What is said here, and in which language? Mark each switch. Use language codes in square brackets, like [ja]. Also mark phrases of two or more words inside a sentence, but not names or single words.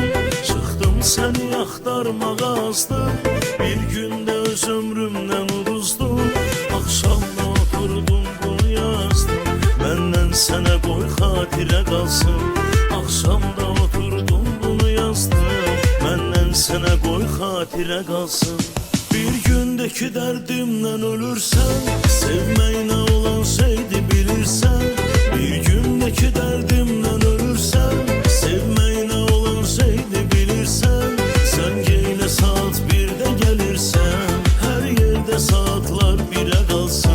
[az] Çıktım seni axtarmağa azdım, bir günde öz ömrümden uduzdum. Akşamda oturdum bunu yazdım, benden sənə qoy xatirə qalsın. Akşamda oturdum bunu yazdım, benden sənə qoy xatirə qalsın. [tr] Bir gündeki derdimden ölürsen, sevmeyine olan şeydi bilirsen. Bir gündeki derdimden ölürsen, sevmeyine olan şeydi bilirsen. Sen gene saat 1'de gelirsen, her yerde saatler 1'e kalsın.